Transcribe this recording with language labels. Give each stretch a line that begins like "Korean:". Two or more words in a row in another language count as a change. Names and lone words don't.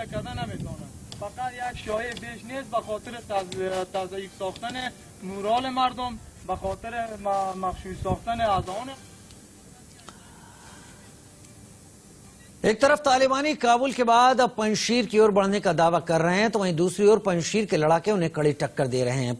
Persian: کردن نمیتونن، فقط یک شایعه بیش نیست به خاطر تضعیف ساختن مورال مردم، به خاطر مخشوش ساختن اذان।
Hindi: एक तरफ तालिबानी काबुल के बाद अब पंजशीर की ओर बढ़ने का दावा कर रहे हैं तो वहीं दूसरी ओर पंजशीर के लड़ाके उन्हें कड़ी टक्कर दे रहे हैं।